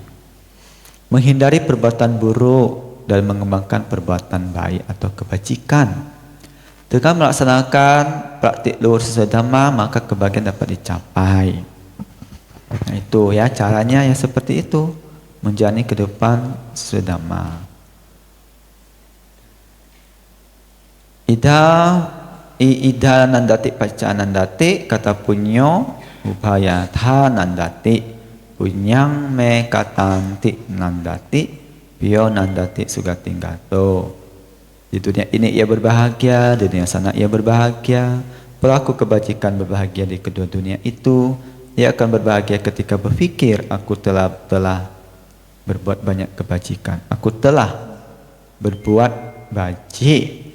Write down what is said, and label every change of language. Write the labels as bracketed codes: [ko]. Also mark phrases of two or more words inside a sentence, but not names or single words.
[id] Menghindari perbuatan buruk dan mengembangkan perbuatan baik atau kebajikan. Dengan melaksanakan praktik luhur sesuai dhamma, maka kebahagiaan dapat dicapai. Nah, itu ya caranya ya seperti itu. Menjalani kehidupan sesuai dhamma. [pi] Ida nandati paca nandati kata punyo upaya tha nandati punyang me katanti nandati pio nandati sugatinggato. [id] Di dunia ini ia berbahagia, di dunia sana ia berbahagia. Pelaku kebajikan berbahagia di kedua dunia itu. Ia akan berbahagia ketika berpikir aku telah berbuat banyak kebajikan. Aku telah berbuat bajik.